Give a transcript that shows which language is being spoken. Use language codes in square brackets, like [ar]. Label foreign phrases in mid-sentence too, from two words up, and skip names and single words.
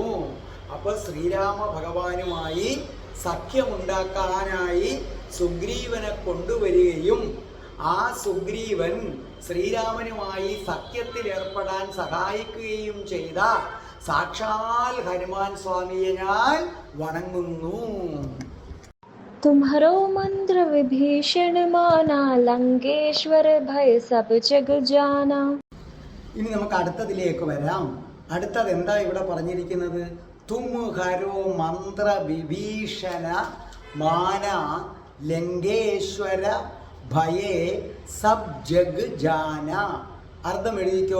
[ml] അപ്പൊ ശ്രീരാമ ഭഗവാനുമായി സഖ്യമുണ്ടാക്കാനായി സുഗ്രീവനെ കൊണ്ടുവരികയും ആ സുഗ്രീവൻ ശ്രീരാമനുമായി സഖ്യത്തിൽ ഏർപ്പെടാൻ സഹായിക്കുകയും ചെയ്ത സാക്ഷാൽ ഹനുമാൻ സ്വാമിയെ ഞാൻ വണങ്ങുന്നു. [awa] तुम्हारो मंत्र विभीषण माना लंकेश्वर भय सब जग जाना. [ml] ഇനി നമുക്ക് അടുത്തതിലേക്ക് വരാം. അടുത്തത് എന്താ ഇവിടെ പറഞ്ഞിരിക്കുന്നത്? [awa] तुम्हरो मंत्र बिभीषण माना लंकेश्वर भये सब जग जाना. [ml] അർത്ഥം എഴുതിക്കോ.